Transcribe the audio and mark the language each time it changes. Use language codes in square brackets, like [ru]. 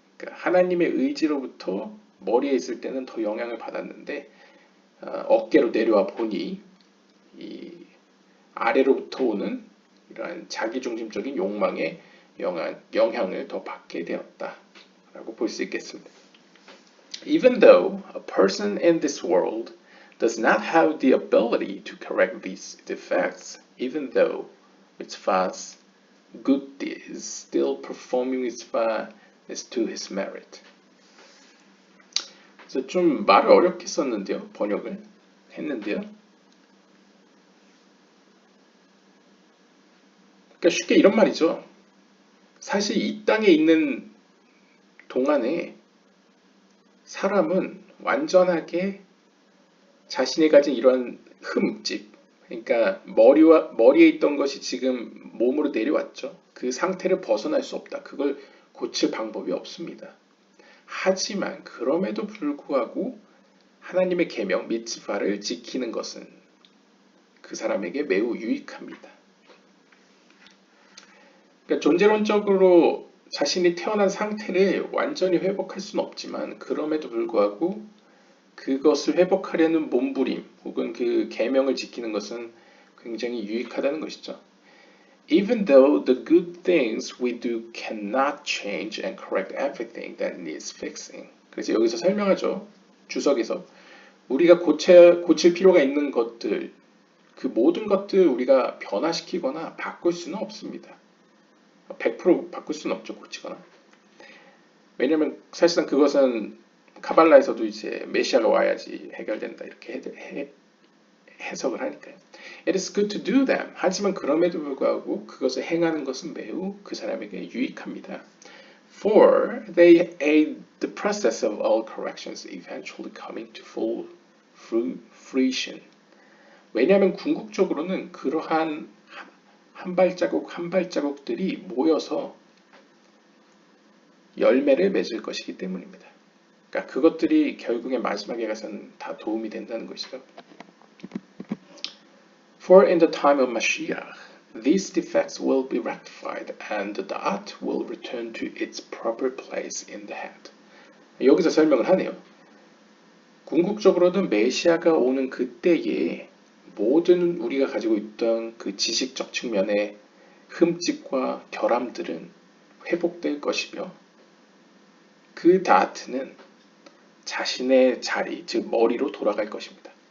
[ko] 그러니까 하나님의 의지로부터 머리에 있을 때는 더 영향을 받았는데 어깨로 내려와 보니 이 아래로부터 오는 이러한 자기중심적인 욕망의 영향을 더 받게 되었다라고 볼 수 있겠습니다. [en] Even though a person in this world does not have the ability to correct these defects, even though its vast good deeds, still performing its part is to his merit. [ko] 그래서 좀 말을 어렵게 썼는데요. 번역을 했는데요. 그러니까 쉽게 이런 말이죠. 사실 이 땅에 있는 동안에 사람은 완전하게 자신이 가진 이런 흠집, 그러니까 머리에 있던 것이 지금 몸으로 내려왔죠. 그 상태를 벗어날 수 없다. 그걸 고칠 방법이 없습니다. 하지만 그럼에도 불구하고 하나님의 계명 미츠바를 지키는 것은 그 사람에게 매우 유익합니다. 그러니까 존재론적으로 자신이 태어난 상태를 완전히 회복할 수는 없지만 그럼에도 불구하고 그것을 회복하려는 몸부림 혹은 그 계명을 지키는 것은 굉장히 유익하다는 것이죠. [en] Even though the good things we do cannot change and correct everything that needs fixing. [ko] 그래서 여기서 설명하죠. 주석에서 우리가 고칠 필요가 있는 것들, 그 모든 것들 우리가 변화시키거나 바꿀 수는 없습니다. 100% 바꿀 수는 없죠, 고치거나. 왜냐면 사실상 그것은 카발라에서도 이제 메시아가 와야지 해결된다 이렇게 해석을 하니까요. [en] It is good to do them. [ko] 하지만 그럼에도 불구하고 그것을 행하는 것은 매우 그 사람에게 유익합니다. [en] For they aid the process of all corrections eventually coming to full fruition. [ko] 왜냐하면 궁극적으로는 그러한 한 발자국 한 발자국들이 모여서 열매를 맺을 것이기 때문입니다. 그러니까 그것들이 결국에 마지막에 가서는 다 도움이 된다는 것이죠. [en] For in the time of Mashiach, these defects will be rectified and the dot will return to its proper place in the head. [ko] 여기서 설명을 하네요. 궁극적으로는 메시아가 오는 그때에 모든 우리가 가지고 있던 그 지식적 측면의 흠집과 결함들은 회복될 것이며 그 다트는 자신의 자리, 즉 머리로 돌아갈 것입니다.